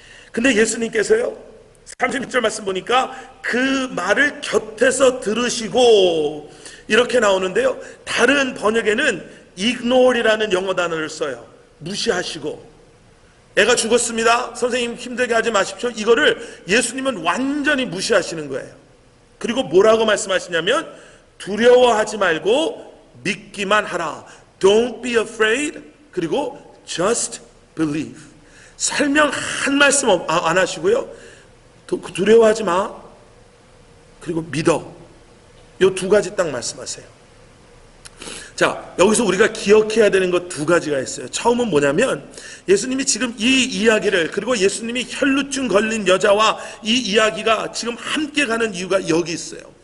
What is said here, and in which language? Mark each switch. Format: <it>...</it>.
<ko>근데 예수님께서요, 36절 말씀 보니까 그 말을 곁에서 들으시고, 이렇게 나오는데요, 다른 번역에는 ignore이라는 영어 단어를 써요. 무시하시고. 애가 죽었습니다, 선생님 힘들게 하지 마십시오, 이거를 예수님은 완전히 무시하시는 거예요. 그리고 뭐라고 말씀하시냐면, 두려워하지 말고 믿기만 하라.</ko> <en>Don't be afraid.</en> <ko>그리고</ko> <en>just believe.</en> <ko>설명 한 말씀 안 하시고요, 두려워하지 마, 그리고 믿어, 이 두 가지 딱 말씀하세요. 자, 여기서 우리가 기억해야 되는 것 두 가지가 있어요. 처음은 뭐냐면, 예수님이 지금 이 이야기를, 그리고 예수님이 혈루증 걸린 여자와 이 이야기가 지금 함께 가는 이유가 여기 있어요.</ko>